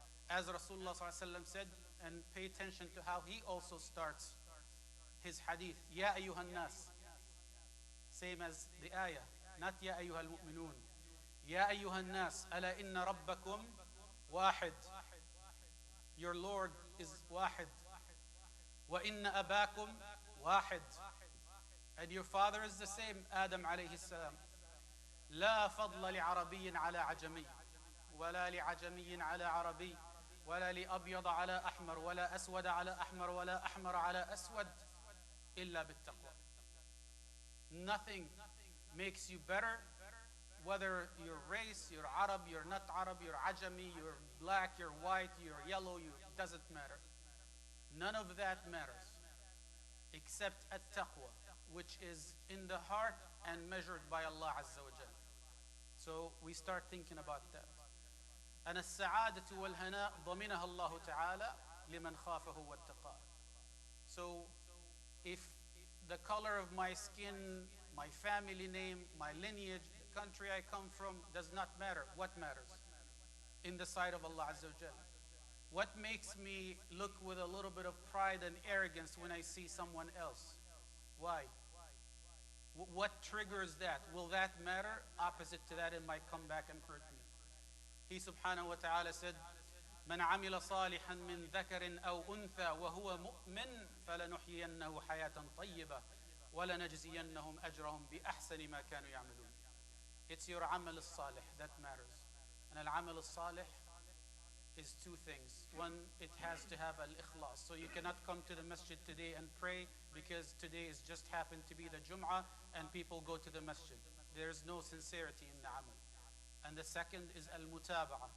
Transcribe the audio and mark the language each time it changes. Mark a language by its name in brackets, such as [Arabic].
[English] As Rasulullah sallallahu alaihi wasallam said, and pay attention to how he also starts his hadith, Ya ayyuhan nas, same as the ayah, not Ya ayyuhal mu'minun. [Arabic] Ya ayyuhan nas, ala inna rabbakum wahid. [English] Your Lord is wahid. [Arabic] Wa inna abakum wahid. [English] And your father is the same, Adam alayhi salam. [Arabic] لا فضل لعربي على عجمي ولا لعجمي على عربي ولا لأبيض على أحمر ولا أسود على أحمر ولا أحمر على أسود إلا بالتقوى. [English] Nothing makes you better, whether you're race, you're Arab, you're not Arab, you're Ajami, you're black, you're white, you're yellow, doesn't matter. None of that matters except at-taqwa, which is in the heart and measured by Allah Azza wa Jal. So we start thinking about that. [Arabic] أن السعادة والهناء ضمنها الله تعالى لمن خافه واتقاه. [English] So if the color of my skin, my family name, my lineage, the country I come from does not matter, what matters in the sight of Allah Azza wa Jal? What makes me look with a little bit of pride and arrogance when I see someone else? Why? What triggers that? Will that matter? Opposite to that, it might come back and hurt me. He subhanahu wa ta'ala said, [Arabic] من عمل صالحا من ذكر أو أنثى وهو مؤمن فلنحيينه حياة طيبة ولنجزينهم أجرهم بأحسن ما كانوا يعملون. [English] It's your عمل الصالح that matters. And العمل الصالح is two things. One, it has to have al-ikhlas. So you cannot come to the masjid today and pray because today is just happened to be the Jum'ah and people go to the masjid. There's no sincerity in the amal. And the second is al-mutaba'ah.